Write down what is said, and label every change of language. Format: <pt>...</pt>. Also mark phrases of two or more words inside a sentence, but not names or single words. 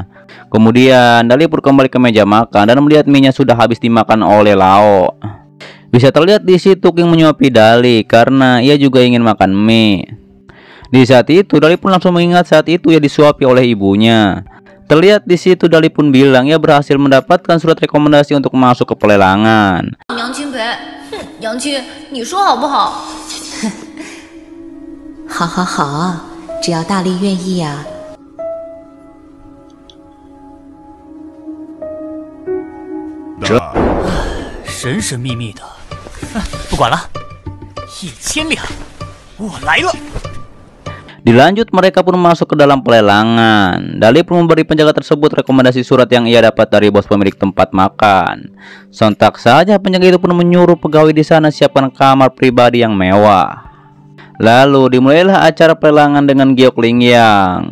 <id>Kemudian Dali pun kembali ke meja makan dan melihat mie-nya sudah habis dimakan oleh Lao. Bisa terlihat di situ King menyuapi Dali karena ia juga ingin makan mie. Di saat itu Dali pun langsung mengingat saat itu ia disuapi oleh ibunya. Terlihat di situ Dali pun bilang ia berhasil mendapatkan surat rekomendasi untuk masuk ke pelelangan.</id> <zh>杨清培，哼，杨清，你说好不好？好好好，只要大力愿意呀。神神秘秘的，不管了，1000两，我来了。</zh> <id>Dilanjut mereka pun masuk ke dalam pelelangan. Dali pun memberi penjaga tersebut rekomendasi surat yang ia dapat dari bos pemilik tempat makan. Sontak saja penjaga itu pun menyuruh pegawai di sana siapkan kamar pribadi yang mewah. Lalu dimulailah acara pelelangan dengan giok Lingyang.</id>